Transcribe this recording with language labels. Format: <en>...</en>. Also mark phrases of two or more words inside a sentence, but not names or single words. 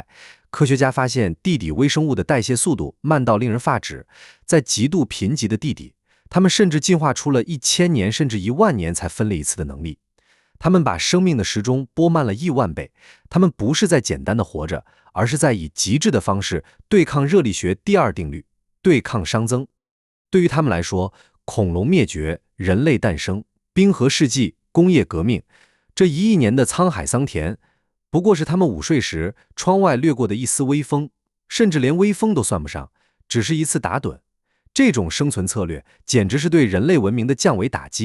<zh>科學家發現地底微生物的代謝速度慢到令人发指，在極度貧瘠的地底，它們甚至進化出了1000年甚至1萬年才分裂一次的能力。它們把生命的時鐘拨慢了1萬倍，它們不是在簡單的活着，而是在以極致的方式对抗熱力学第2定律，对抗熵增。对于他们來說，恐龍滅絕，人類誕生，冰河世紀，工業革命，這1億年的滄海桑田，不過是他們午睡時窗外掠過的一絲微風，甚至連微風都算不上，只是一次打盹。這種生存策略簡直是對人類文明的降維打擊。</zh>